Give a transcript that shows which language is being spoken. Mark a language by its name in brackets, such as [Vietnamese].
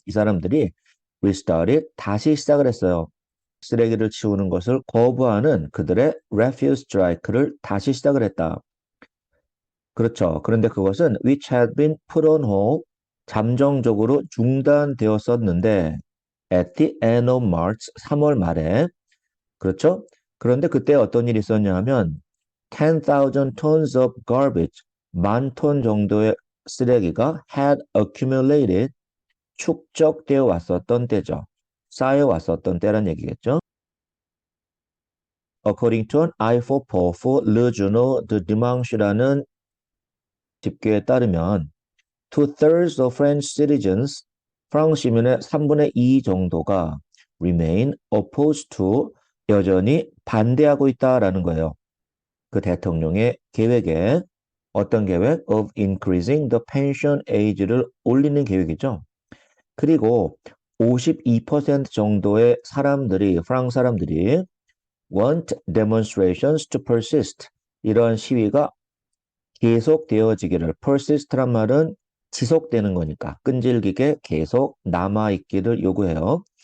[Korean] 이 사람들이 [English] restarted, [Korean] 다시 시작을 했어요. 쓰레기를 치우는 것을 거부하는 그들의 [English] refuse strike [Korean] 를 다시 시작을 했다. 그렇죠. 그런데 그것은 [English] which had been put on hold, [Korean] 잠정적으로 중단되었었는데 [English] at the end of March, [Korean] 3월 말에, 그렇죠? 그런데 그때 어떤 일이 있었냐 하면 [English] 10,000 tons of garbage, [Korean] 10,000톤 정도의 쓰레기가 [English] had accumulated, [Korean] 축적되어 왔었던 때죠. 쌓여 왔었던 때란 얘기겠죠. [English] According to an eye for Paul for Le Journal de Dimanche [Korean] 라는 집계에 따르면 [English] two-thirds of French citizens, [Korean] 프랑스 시민의 3분의 2 정도가 [English] remain opposed to, [Korean] 여전히 반대하고 있다라는 거예요. 그 대통령의 계획에, 어떤 계획? [English] of increasing the pension age [Korean] 를 올리는 계획이죠. 그리고 52% 정도의 사람들이, 프랑스 사람들이 [English] want demonstrations to persist, [Korean] 이러한 시위가 계속되어지기를, persist란 말은 지속되는 거니까 끈질기게 계속 남아있기를 요구해요.